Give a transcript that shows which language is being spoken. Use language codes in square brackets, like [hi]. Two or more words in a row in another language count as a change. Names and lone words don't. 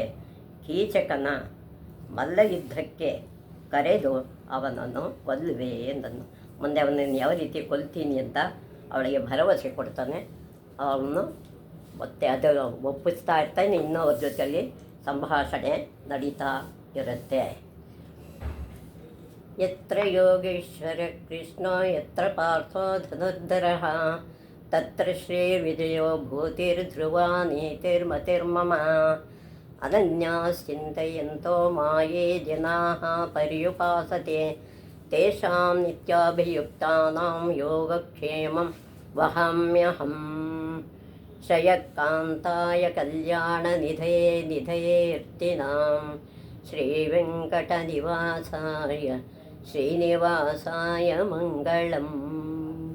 [kn] ಕೀಚಕನ ಮಲ್ಲಯುದ್ಧಕ್ಕೆ ಕರೆದು ಅವನನ್ನು ಕೊಲ್ಲುವೆ ಎಂದನು. ಮುಂದೆ ಅವನನ್ನು ಯಾವ ರೀತಿ ಕೊಲ್ತೀನಿ ಅಂತ ಅವಳಿಗೆ ಭರವಸೆ ಕೊಡ್ತಾನೆ. ಅವನು ಮತ್ತೆ ಅದು ಒಪ್ಪಿಸ್ತಾ ಇರ್ತಾನೆ. ಇನ್ನೂ ಅವ್ರ ಜೊತೆಯಲ್ಲಿ ಸಂಭಾಷಣೆ ನಡೀತಾ ಇರುತ್ತೆ. [sa] ಯತ್ರ ಯೋಗೇಶ್ವರ ಕೃಷ್ಣ ಯತ್ರ ಪಾರ್ಥೋ ಧನುರ್ಧರಃ ತತ್ರ ಶ್ರೀರ್ವಿಜಯೋ ಭೂತಿರ್ಧ್ರುವ ನೀತಿರ್ಮತಿರ್ಮಮ. ಅನನ್ಯಾಶ್ಚಿಂತಯಂತೋ ಮಾಯೇ ಜನಾಃ ಪರ್ಯುಪಾಸತೆ ತೇಷಾಂ ನಿತ್ಯಾಭಿಯುಕ್ತಾನಾಂ ಯೋಗಕ್ಷೇಮಂ ವಹಾಮ್ಯಹಂ. ಶ್ರೇಯಃಕಾಂತಾಯ ಕಲ್ಯಾಣನಿಧಯೇ ನಿಧಯೇರ್ತಿನಾಂ ಶ್ರೀವೆಂಕಟನಿವಾಸಾಯ ಶ್ರೀನಿವಾಸಾಯ ಮಂಗಳಂ.